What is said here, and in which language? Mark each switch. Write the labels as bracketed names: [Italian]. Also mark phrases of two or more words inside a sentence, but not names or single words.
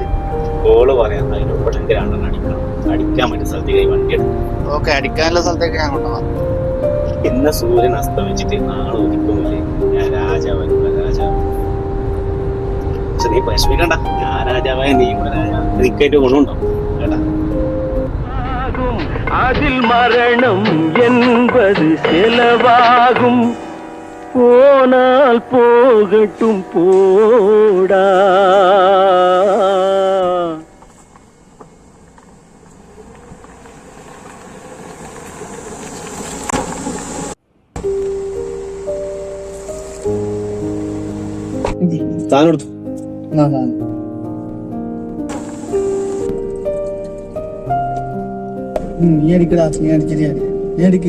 [Malayalam] കോള് പറയാം. അതിനൊപ്പം രണ്ടെണ്ണം അടിക്കണം. അടിക്കാൻ പറ്റിയ സ്ഥലത്തേക്ക് വണ്ടി എടുക്കും. ഓക്കെ, അടിക്കാനുള്ള സ്ഥലത്തേക്ക് ഞാൻ കൊണ്ടുപോകാം. ഇന്ന് സൂര്യൻ അസ്തമിച്ചിട്ട് നാളെ ഒരിക്കുന്നില്ലേ ഞാൻ രാജാവായിരിക്കും. രാജാവ് പക്ഷെ നീ പരിശ്രമിക്കണ്ട. ഞാൻ രാജാവായ നീ ഇവിടെ രാജാവ്. എനിക്കായിട്ട് ഗുണമുണ്ടോ കേട്ടാ? [Tamil] அதில் மரணம் என்பது செலவாகும் போனால் போகட்டும் போடா. [Malayalam] സാധനം എടുത്തു. നീ അടിക്കടാ, നീ അടിച്ചില്ല. നീ അടിക്ക്.